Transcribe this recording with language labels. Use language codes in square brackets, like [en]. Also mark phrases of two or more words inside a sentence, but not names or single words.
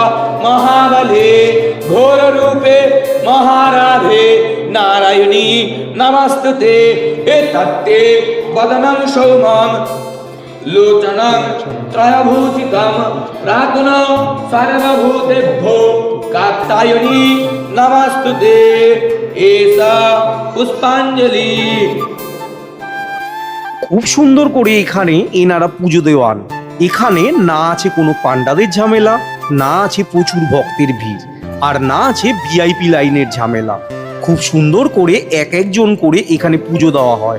[sa] महाबले घोर रूपे महाराधे नारायणी नमस्तुते एतत्ते वदनं सौमं लोचनं त्रयभूषितं प्रातुनं सर्वभूतेभ्यो कात्यायनी नमस्तुते एषा पुष्पाञ्जलि। [bn] খুব সুন্দর করে এখানে এনারা পুজো দেওয়ান। এখানে না আছে কোনো পান্ডাদের ঝামেলা, না আছে প্রচুর ভক্তের ভিড়, আর না আছে ভিআইপি লাইনের ঝামেলা। খুব সুন্দর করে এক একজন করে এখানে পুজো দেওয়া হয়।